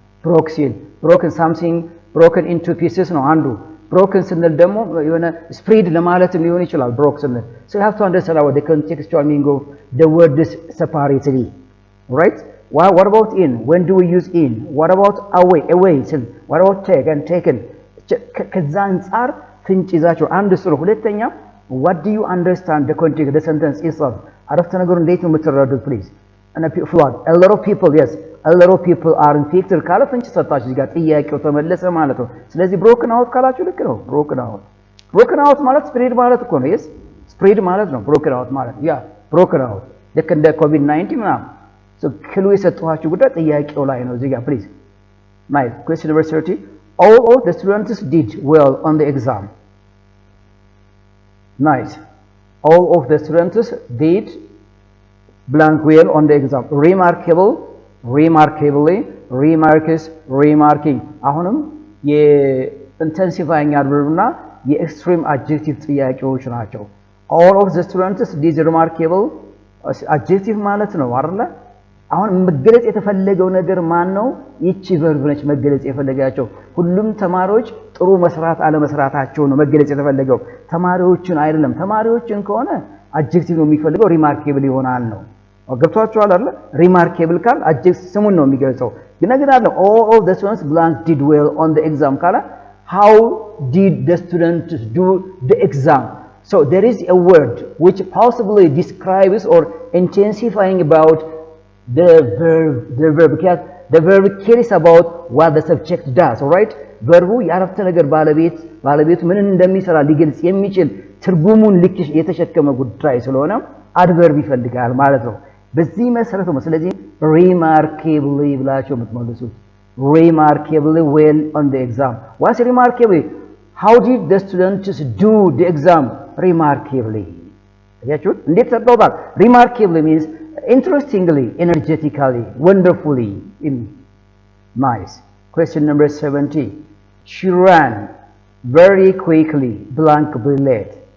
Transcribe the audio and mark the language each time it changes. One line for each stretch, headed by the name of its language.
English: broken something broken into pieces
Amharic: ነው አንዱ።
English: broken
Amharic: ስንል ደግሞ የሆነ
English: spread
Amharic: ለማለትም ሊሆን ይችላል
English: broke
Amharic: ስንል።
English: So you have to understand what the contextual meaning of the words separately, right? What about in? When do we use in? What about away? What about take and taken?
Amharic: ከዛ አንፃር ፍንጭ ይዛችሁ አንድ ስሩ። ሁለተኛ
English: what do you understand the context the sentence itself?
Amharic: አረፍተ ነገሩ እንዴት ነው የምትረዱት please?
English: and flood a lot of people, yes, a lot of people are infected
Amharic: ካለ ፍንጭ ሰጣችሁ እዚህ ጋር ጥያቄው ተመለሰ ማለት ነው። ስለዚህ broken out ካላችሁ ልክ ነው። broken out ማለት spread ማለት እኮ ነው። yes, spread ማለት ነው broken out ማለት broken out ልክ እንደ COVID-19 ምናምን። so ክሉ የሰጣችሁ ጉዳይ ጥያቄው ላይ ነው እዚህ ጋር please.
English: nice. Question number 30. All of the students did well on the exam. Nice. All of the students did blank well on the exam. Remarkable, remarkably, remarks, remarking.
Amharic: አሁንም የኢንቴንሲፋይንግ አድቨርብና የኤክስትሪም አድጀክቲቭ ጥያቄዎች ናቸው።
English: All of the students did remarkable
Amharic: አድጀክቲቭ ማለት ነው አይደል? አሁን መገለጽ የተፈለገው ነገር ማን ነው? ይቺ ቨርብ ነች መገለጽ የፈለጋቸው። ሁሉም ተማሪዎች ጥሩ መስራት አለመስራታቸው ነው መገለጽ የተፈለገው፣ ተማሪዎችን አይደለም። ተማሪዎችን ከሆነ አድጀክቲቭ ነው የሚፈልገው remarkable ይሆናል ነው። ገብቷችኋል አይደል?
English: remarkable
Amharic: ካል አድጀክቲቭ ስሙን ነው የሚገልጸው። ግን ነገር አለ
English: all of the students blank did well on the exam ካለ how did the students do the exam? So there is a word which possibly describes or intensifying about the verb because the verb cares about what the subject does, all right?
Amharic: verbu የአረፍተ ነገር ባለቤቱ ምን እንደሚሰራ ሊገልጽ የሚችል ትርጉሙን ልክ የተሸከመ ጉዳይ ስለሆነ adverb ይፈልጋል ማለት ነው። በዚህ መሰረት ነው ስለዚህ remarkably ብላችሁ የምትመልሱት
English: remarkably well on the exam. What's remarkably? how did the students do the exam? Remarkably. Remarkably means interestingly, energetically, wonderfully. Nice. Question number 70. She ran very quickly, blank be late.